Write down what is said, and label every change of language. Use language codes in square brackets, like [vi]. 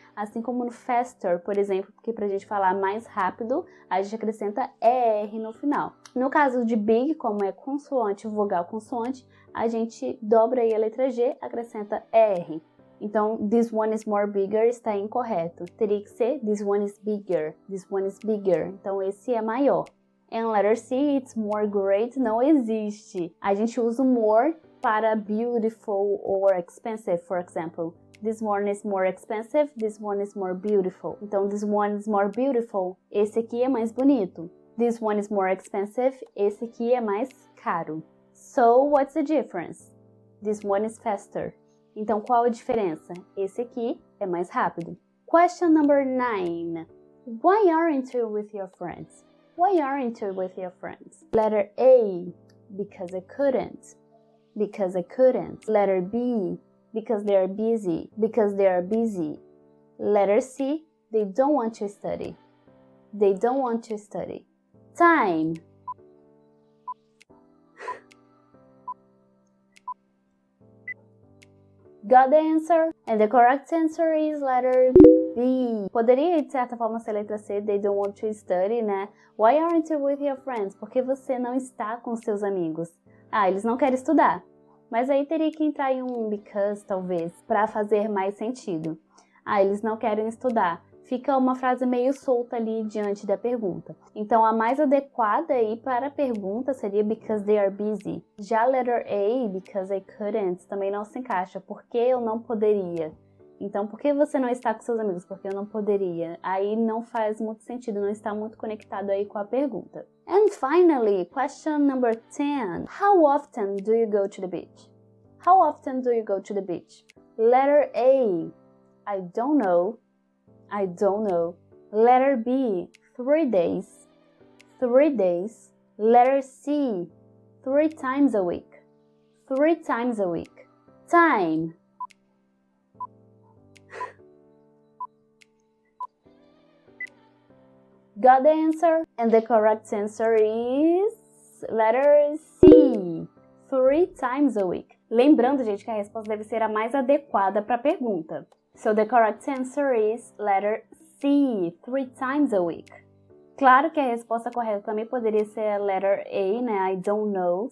[pt] Assim como no faster, por exemplo, porque para a gente falar mais rápido, a gente acrescenta ER no final. No caso de big, como é consoante, vogal consoante, a gente dobra aí a letra G, acrescenta ER. Então, [en] this one is more bigger [pt] está incorreto. Teria que ser [en] this one is bigger, this one is bigger. [pt] Então, esse é maior. [en] And letter C, it's more great, [pt] não existe. A gente usa o more para [en] beautiful or expensive, for example. This one is more expensive, this one is more beautiful. [pt] Então, [en] this one is more beautiful, [pt] esse aqui é mais bonito. [en] This one is more expensive, [pt] esse aqui é mais caro. [en] So, what's the difference? This one is faster. [pt] Então, qual a diferença? Esse aqui é mais rápido. [en] Question number 9. Why aren't you with your friends? Why aren't you with your friends? Letter A, because I couldn't. Because I couldn't. Letter B, because they are busy. Because they are busy. Letter C, they don't want to study. They don't want to study. Time. Got the answer? And the correct answer is letter B. [pt] Poderia, de certa forma, ser letra C, [en] they don't want to study, [pt] né? [en] Why aren't you with your friends? [pt] Porque você não está com seus amigos. Ah, eles não querem estudar. Mas aí teria que entrar em um because, talvez, para fazer mais sentido. Ah, eles não querem estudar. Fica uma frase meio solta ali diante da pergunta. Então, a mais adequada aí para a pergunta seria [en] because they are busy. [pt] Já a letter A, [en] because I couldn't, [pt] também não se encaixa. Porque eu não poderia. Então, por que você não está com seus amigos? Porque eu não poderia. Aí não faz muito sentido, não está muito conectado aí com a pergunta. [en] And finally, question number 10. How often do you go to the beach? How often do you go to the beach? Letter A, I don't know. I don't know. Letter B, 3 days. 3 days. Letter C, 3 times a week. 3 times a week. Time. Got the answer? And the correct answer is letter C, 3 times a week. [pt] Lembrando, gente, que a resposta deve ser a mais adequada para a pergunta. [en] So the correct answer is letter C, 3 times a week. [pt] Claro que a resposta correta também poderia ser a letter A, né? [en] I don't know.